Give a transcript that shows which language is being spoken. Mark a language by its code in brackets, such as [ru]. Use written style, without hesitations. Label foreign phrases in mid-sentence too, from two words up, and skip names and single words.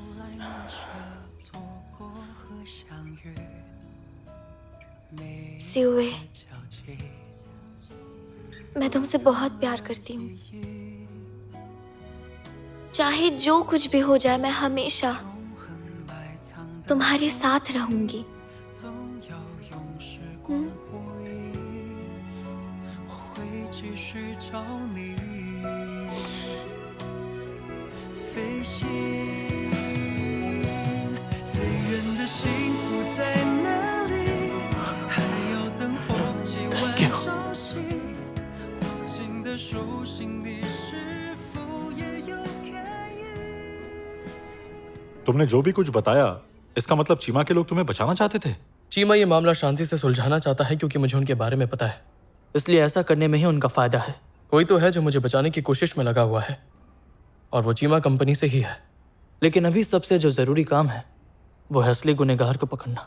[hi] सिउए, मैं तुमसे बहुत प्यार करती हूँ। चाहे जो कुछ भी हो जाए, मैं हमेशा तुम्हारे साथ रहूंगी। [zh] 继续找你飞行，最远的幸福在哪里？还要等我几晚朝夕，握紧的手心里是否也有感应？ [hi] तुमने जो भी कुछ बताया, इसका मतलब चीमा के लोग तुम्हें बचाना चाहते थे? चीमा ये मामला शांति से सुलझाना चाहता है क्योंकि मुझे उनके बारे में पता है, इसलिए ऐसा करने में ही उनका फायदा है। कोई तो है जो मुझे बचाने की कोशिश में लगा हुआ है, और वो चीमा कंपनी से ही है। लेकिन अभी सबसे जो जरूरी काम है वो है असली गुनहगार को पकड़ना।